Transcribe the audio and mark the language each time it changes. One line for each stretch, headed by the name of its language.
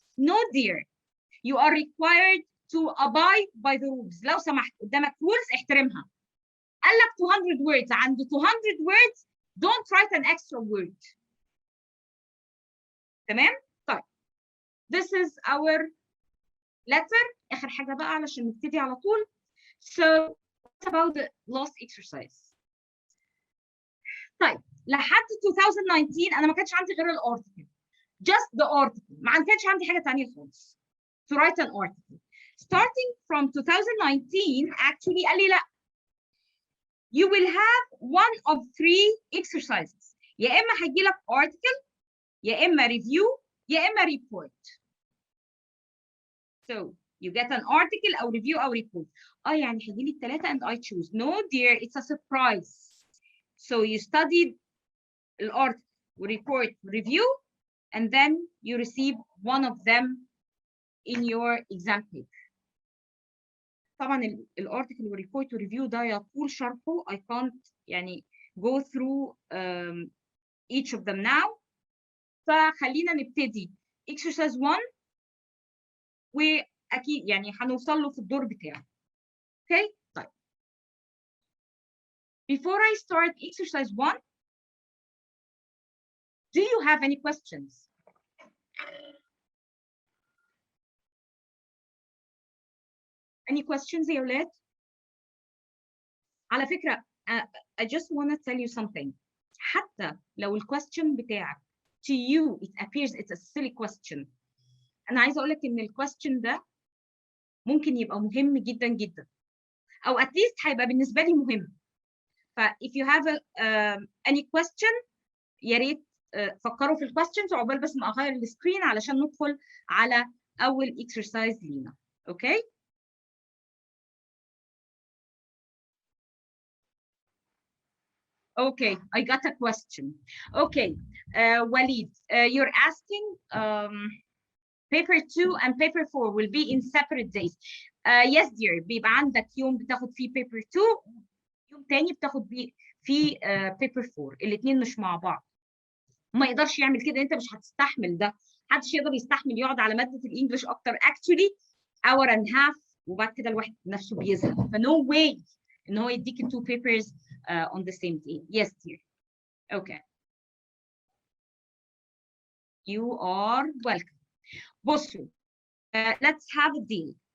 English: no dear, you are required to abide by the rules.
Arabic: لو سمحت قدامك rules احترمها. قال لك
English: 200 words،
Arabic: عند
English: 200 words don't write an extra word.
Arabic: تمام؟ طيب
English: this is our letter.
Arabic: آخر حاجة بقى علشان نبتدي على طول.
English: So what about the last exercise؟
Arabic: طيب لحد 2019 أنا ما كانش عندي غير الارتكل.
English: Just the article.
Arabic: ما كانش عندي حاجة تانية خالص.
English: To write an article. Starting from 2019 actually
Arabic: قال لي لا.
English: You will have one of 3 exercises.
Arabic: يا إما هيجي لك article، يا إما review، يا إما report.
English: So you get an article
Arabic: أو
English: review أو report.
Arabic: يعني هيجي لي الثلاثة
English: and I choose. No dear, it's a surprise. So you studied the article, report, review, and then you receive one of them in your exam paper.
Arabic: طبعا الارتكل والريبورت والريفيو ده يطول شرحه.
English: I can't
Arabic: يعني
English: go through each of them now.
Arabic: فخلينا نبتدي
English: exercise 1
Arabic: واكيد يعني هنوصل له في الدور بتاعه.
English: Okay؟
Arabic: طيب.
English: Before I start exercise 1, do you have any questions? Any questions
Arabic: يا ولاد؟ على فكرة
English: I just want to tell you something.
Arabic: حتى لو
English: الquestion
Arabic: بتاعك
English: to you it appears it's a silly question.
Arabic: أنا عايزة أقول لك إن الquestion ده ممكن يبقى مهم جدا جدا. أو
English: at least
Arabic: هيبقى بالنسبة لي مهم. ف
English: if you have any question
Arabic: يا ريت فكروا في الquestions عقبال بس ما أغير السكرين علشان ندخل على أول exercise لينا.
English: Okay؟ Okay, I got a question. Okay, Walid, you're asking paper 2 and paper 4 will be in separate days. Yes, dear.
Arabic: بيبقى عندك يوم بتاخد فيه paper 2 يوم تاني بتاخد فيه paper 4. الاثنين مش مع بعض. ما يقدرش يعمل كده، انت مش هتستحمل ده. محدش يقدر يستحمل يقعد على مادة الانجليش اكتر
English: actually hour and half
Arabic: وبعد كده الواحد نفسه بيزهق. فنو واي ان هو يديك
English: 2 papers on the same day. Yes, dear. Okay. You are welcome.
Arabic: بصوا,
English: let's have a deal.